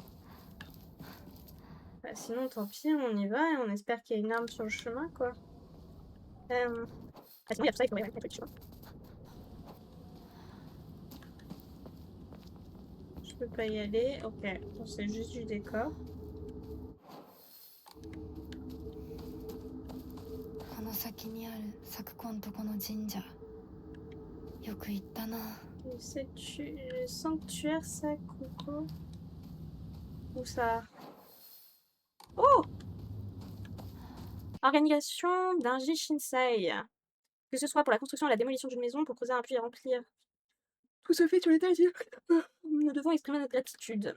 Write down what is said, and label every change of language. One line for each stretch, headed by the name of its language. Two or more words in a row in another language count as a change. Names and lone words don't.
French: Bah, sinon, tant pis, on y va et on espère qu'il y a une arme sur le chemin, quoi. Ah, sinon, il y a tout ça, il faudrait mettre le chemin. Je peux pas y aller. Ok, bon, c'est juste du décor.
Japanese: この先にある昨今とこの神社よく行ったな。
French: Le sanctuaire Sakuko. Où ça? Oh! Organisation d'un Shinsei. Que ce soit pour la construction ou la démolition d'une maison, pour creuser un puits et remplir. Tout se fait sur l'état d'île. Nous devons exprimer notre gratitude.